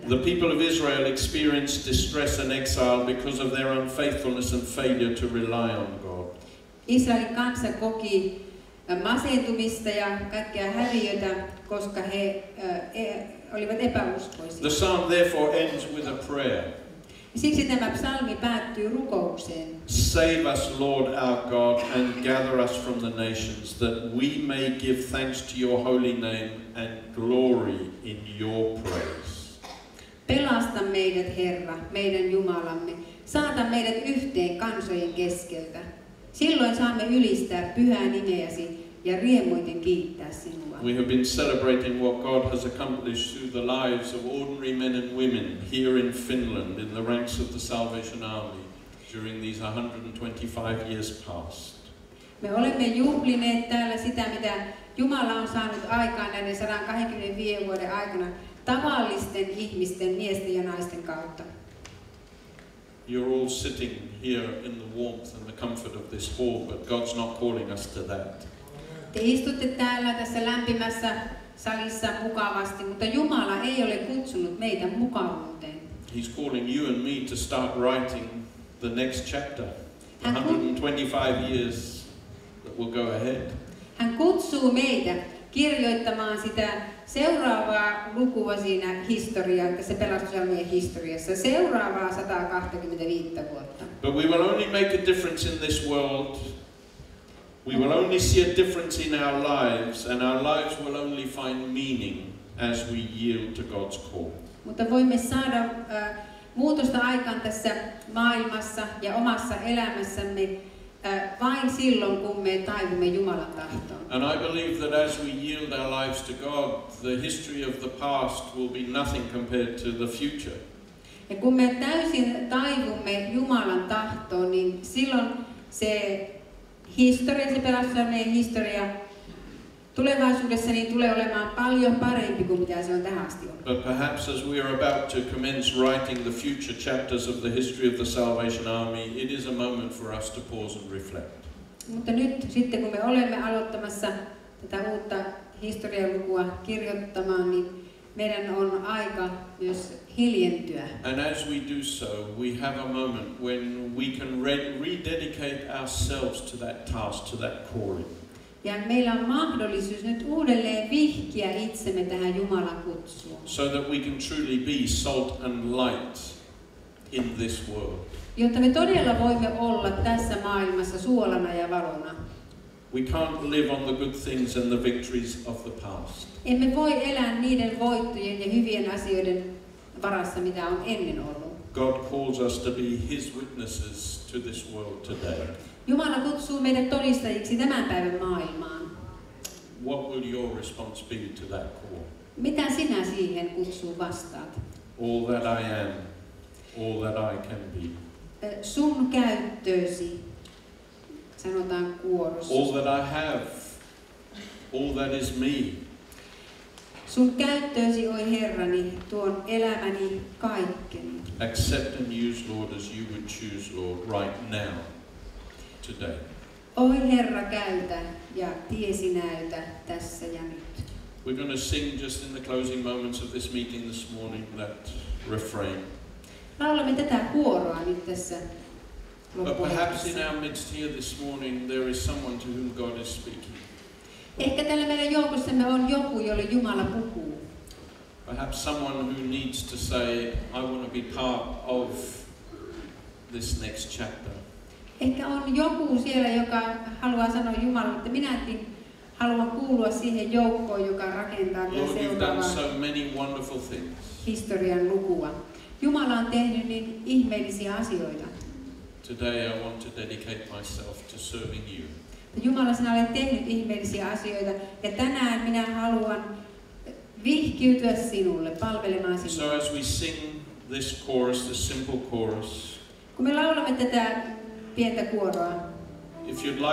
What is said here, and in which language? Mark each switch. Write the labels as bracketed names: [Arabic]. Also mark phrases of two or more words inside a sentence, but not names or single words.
[English] The people of Israel experienced distress and exile because of their unfaithfulness and failure to rely on God. [Finnish] Israelin kansa koki masentumista ja kaikkea häviötä, koska he olivat epäuskoisia. [English] The psalm therefore ends with a prayer. [Finnish] Siksi tämä psalmi päättyy rukoukseen. [English] Save us, Lord our God, and gather us from the nations, that we may give thanks to your holy name and glory in your praise. [Finnish] Pelasta meidät, Herra, meidän Jumalamme. Saata meidät yhteen kansojen keskeltä. Silloin saamme ylistää pyhää nimeäsi ja riemuiten kiittää sinua. [English] We have been celebrating what God has accomplished through the lives of ordinary men and women here in Finland in the ranks of the Salvation Army during these 125 years past. [Finnish] Me olemme juhlineet täällä sitä, mitä Jumala on saanut aikaan näiden 125 vuoden aikana tavallisten ihmisten, miesten ja naisten kautta. [English] You're all sitting here in the warmth and the comfort of this hall, but God's not calling us to that. [Finnish] Te istutte täällä tässä lämpimässä salissa mukavasti, mutta Jumala ei ole kutsunut meitä mukavuuteen. [English] He's calling you and me to start writing the next chapter, 125 years that will go ahead. [Finnish] Hän kutsuu meitä kirjoittamaan sitä seuraavaa lukua siinä historiassa, tässä Pelastusarmeijan historiassa, seuraavaa 125 vuotta. [English] But we will only make a difference in this world. We will only see a difference in our lives, and our lives will only find meaning as we yield to God's call. [Finnish] Mutta voimme saada muutosta aikaan tässä maailmassa ja omassa elämässämme vain silloin, kun me taivumme Jumalan tahtoon. [English] And I believe that as we yield our lives to God, the history of the past will be nothing compared to the future. [Finnish] Ja kun me täysin taivumme Jumalan tahtoon, niin silloin se historia, se Pelastusarmeijan historia tulevaisuudessa niin tulee olemaan paljon parempi kuin mitä se on tähän asti ollut. [English] But perhaps as we are about to commence writing the future chapters of the history of the Salvation Army, it is a moment for us to pause and reflect. [Finnish] Mutta nyt sitten kun me olemme aloittamassa tätä uutta historialukua kirjoittamaan, niin meidän on aika myös hiljentyä. [English] And as we do so, we have a moment when we can rededicate ourselves to that task, to that calling. [Finnish] Ja meillä on mahdollisuus nyt uudelleen vihkiä itsemme tähän Jumalan kutsuun. [English] So that we can truly be salt and light in this world. [Finnish] Jotta me todella voimme olla tässä maailmassa suolana ja valona. [English] We can't live on the good things and the victories of the past. [Finnish] Emme voi elää niiden voittojen ja hyvien asioiden varassa, mitä on ennen ollut. [English] God calls us to be His witnesses to this world today. [Finnish] Jumala kutsuu meidät todistajiksi tämän päivän maailmaan. [English] What will your response be to that call? [Finnish] Mitä sinä siihen kutsuun vastaat? [English] All that I am, all that I can be. [Finnish] Sun käyttöösi, sanotaan kuorossa. [English] All that I have, all that is me. [Finnish] Sun käyttöösi, oi Herrani, tuon elämäni kaikkeni. [English] Accept and use, Lord, as you would choose, Lord, right now, today. [Finnish] Oi Herra, käytä ja tiesi näytä tässä ja nyt. [English] We're going to sing just in the closing moments of this meeting this morning that refrain. [Finnish] Laulamme tätä kuoroa nyt tässä [English] But perhaps in our midst here this morning there is someone to whom God is speaking. [Finnish] Ehkä tällä meidän joukossamme on joku, jolle Jumala puhuu. [English] Perhaps someone who needs to say, I want to be part of this next chapter. [Finnish] Ehkä on joku siellä, joka haluaa sanoa Jumalalle, että minäkin haluan kuulua siihen joukkoon, joka rakentaa [English] Lord, you've done [Finnish] seuraavaa [English] so many wonderful things. [Finnish] historian lukua. Jumala on tehnyt niin ihmeellisiä asioita. [English] Today I want to dedicate myself to serving you. [Finnish] Jumala, sinä olet tehnyt ihmeellisiä asioita ja tänään minä haluan vihkiytyä sinulle, palvelemaan sinua. [English] So as we sing this chorus, this simple chorus, [Finnish] Kun me laulamme tätä pientä kuoroa, [English] if you'd like